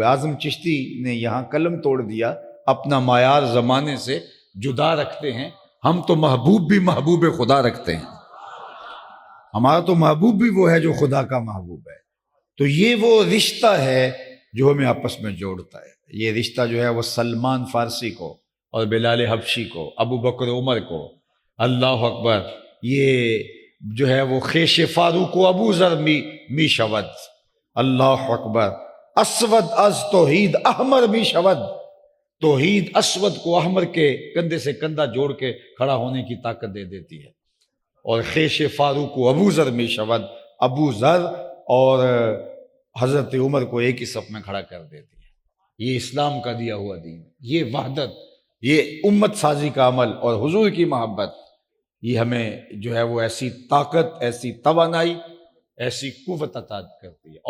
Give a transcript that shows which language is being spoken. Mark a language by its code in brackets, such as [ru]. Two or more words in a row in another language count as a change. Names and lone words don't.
[ur] اعظم چشتی نے یہاں قلم توڑ دیا، اپنا معیار زمانے سے جدا رکھتے ہیں، ہم تو محبوب بھی محبوب خدا رکھتے ہیں، ہمارا تو محبوب بھی وہ ہے جو خدا کا محبوب ہے۔ تو یہ وہ رشتہ ہے جو ہمیں آپس میں جوڑتا ہے، یہ رشتہ جو ہے وہ سلمان فارسی کو اور بلال حبشی کو، ابو بکر عمر کو، [ar] اللہ اکبر، [ur] یہ جو ہے وہ [fa] خیش فاروق و ابو ذر می شود، [ar] اللہ اکبر، [fa] اسود از توحید احمر می شود، [ur] توحید اسود کو احمر کے کندھے سے کندھا جوڑ کے کھڑا ہونے کی طاقت دے دیتی ہے، اور [fa] خیش فاروق و ابو ذر می شود، [ur] ابو ذر اور حضرت عمر کو ایک ہی صف میں کھڑا کر دیتی ہے۔ یہ اسلام کا دیا ہوا دین، یہ وحدت، یہ امت سازی کا عمل اور حضور کی محبت، یہ ہمیں جو ہے وہ ایسی طاقت، ایسی توانائی، ایسی قوت عطا کرتی ہے۔